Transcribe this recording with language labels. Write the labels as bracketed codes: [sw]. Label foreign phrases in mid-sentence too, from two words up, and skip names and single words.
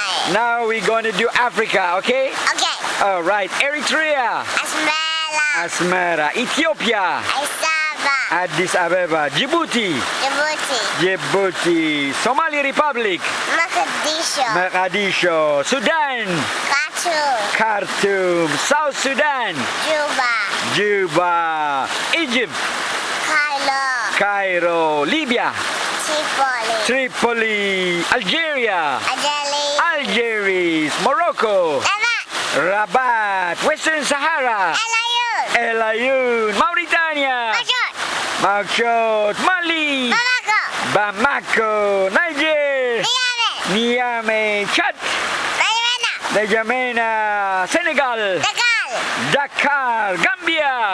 [en] Now we're going to do Africa, okay? Okay. All right. Eritrea, Asmara. Asmara. Ethiopia, Asaba. Addis Ababa. Djibouti, Djibouti. Djibouti. Somali Republic, Mogadishu. Mogadishu. Sudan, Khartoum. Khartoum. South Sudan, Juba. Juba. Egypt, Cairo. Cairo. Libya, Tripoli. Tripoli. Algeria, Adeli. Algiers. Morocco, Rabat. Rabat. Western Sahara, Elayun. El Ayoun. Mauritania, Majot. Nouakchott. Mali, Bamako. Bamako. Niger, Niamey. Niamey. Chad, N'Djamena. N'Djamena. Senegal, Dakar. Dakar. Gambia,